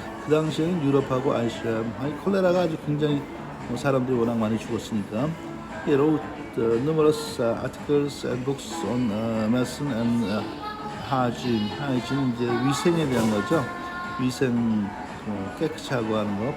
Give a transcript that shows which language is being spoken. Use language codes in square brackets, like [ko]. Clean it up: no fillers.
[ko] 그 당시에는 유럽하고 아시아, 콜레라가 아주 굉장히 사람들이 워낙 많이 죽었으니까. [en] He wrote numerous articles and books on medicine and hygiene. [ko] hygiene 이제 위생에 대한 거죠. 위생 깨끗이 하고 하는 거.